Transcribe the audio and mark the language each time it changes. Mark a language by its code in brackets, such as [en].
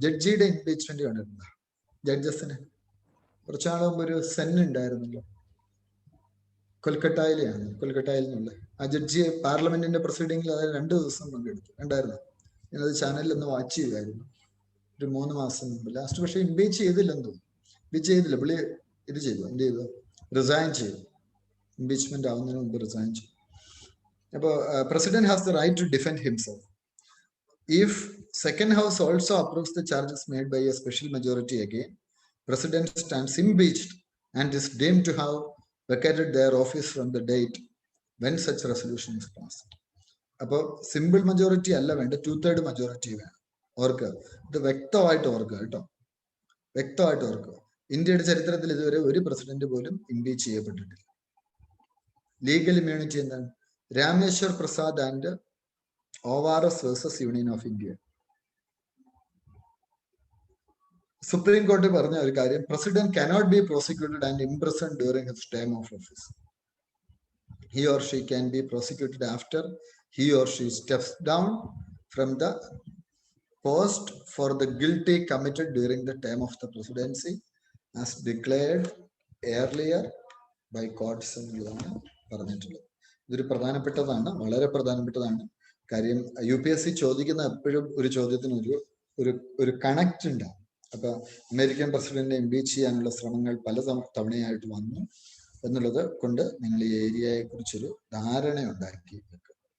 [ml] ജഡ്ജിയുടെ ഇംപീച്ച്മെന്റ് കണ്ടിട്ടുണ്ടോ? ജഡ്ജസിന് കുറച്ചാൾ മുമ്പ് ഒരു സെൻ ഉണ്ടായിരുന്നല്ലോ, കൊൽക്കട്ടയിൽ നിന്നുള്ള ആ ജഡ്ജി പാർലമെന്റിന്റെ പ്രൊസീഡിംഗിൽ അത് 2 ദിവസം പങ്കെടുത്തു. ഉണ്ടായിരുന്നു. ഞാനത് ചാനലിൽ ഒന്ന് വാച്ച് ചെയ്യുമായിരുന്നു ഒരു 3 മാസം മുമ്പ്. ലാസ്റ്റ് പക്ഷെ ഇംപീച്ച് ചെയ്തില്ലെന്ന് തോന്നുന്നു. ഇംപീച്ച് ചെയ്തില്ല, പുള്ളി ഇത് ചെയ്തു, എന്ത് ചെയ്തു? റിസൈൻ ചെയ്തു. ഇംപീച്ച്മെന്റ് ആവുന്നതിന് മുമ്പ് റിസൈൻ ചെയ്തു. അപ്പോൾ [en] President has the right to defend himself. If second house also approves the charges made by a special majority again, president stands impeached and is deemed to have vacated their office from the date when such resolution is passed. [ml] അപ്പോൾ simple majority അല്ല വേണ്ട, 2/3 majority വേണം. ഓർക്കുക, ഇത് വ്യക്തമായിട്ട് ഓർക്കുക കേട്ടോ, വ്യക്തമായിട്ട് ഓർക്കുക. ഇന്ത്യയുടെ ചരിത്രത്തിൽ ഇതുവരെ ഒരു പ്രസിഡന്റ് പോലും ഇംപീച്ച് ചെയ്യപ്പെട്ടിട്ടില്ല. ലീഗൽ ഇമ്മ്യൂണിറ്റി എന്താണ്? Rameswar Prasad and ORS versus union of India. Supreme കോടതി പറഞ്ഞ ഒരു കാര്യം, [en] President cannot be prosecuted and imprisoned during his term of office. He or she can be prosecuted after he or she steps down from the post for the guilty committed during the term of the presidency as declared earlier by courts [ml] എന്നുള്ളതാണ് പറഞ്ഞിട്ടുള്ളത്. ഇതൊരു പ്രധാനപ്പെട്ടതാണ്, വളരെ പ്രധാനപ്പെട്ടതാണ്. കാര്യം UPSC ചോദിക്കുന്ന എപ്പോഴും ഒരു ചോദ്യത്തിന് ഒരു കണക്ട് ഉണ്ടാവും. അപ്പൊ അമേരിക്കൻ പ്രസിഡന്റിനെ ഇംപീച്ച് ചെയ്യാനുള്ള ശ്രമങ്ങൾ പല തവണയായിട്ട് വന്നു എന്നുള്ളത് കൊണ്ട് നിങ്ങൾ ഈ ഏരിയയെ കുറിച്ചൊരു ധാരണ ഉണ്ടാക്കി വെക്കുക.